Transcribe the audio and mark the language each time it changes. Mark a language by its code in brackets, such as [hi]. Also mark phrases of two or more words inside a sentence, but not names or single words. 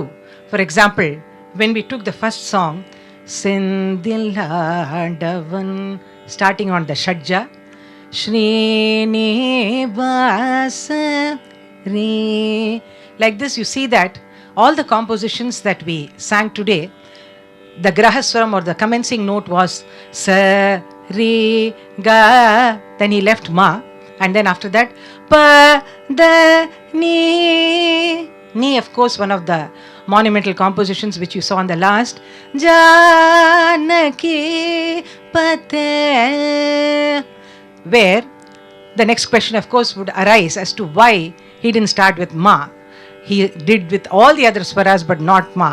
[en] For example, when we took the first song, Sindiladavan, starting on the Shadja, Srinivasan, like this, you see that all the compositions that we sang today, the grahaswaram or the commencing note was sa, re, ga, then he left ma, and then after that pa, da, ni. Ni, of course, one of the monumental compositions which you saw on the last, Janaki Pate, where the next question, of course, would arise as to why he didn't start with ma. He did with all the other swaras but not ma.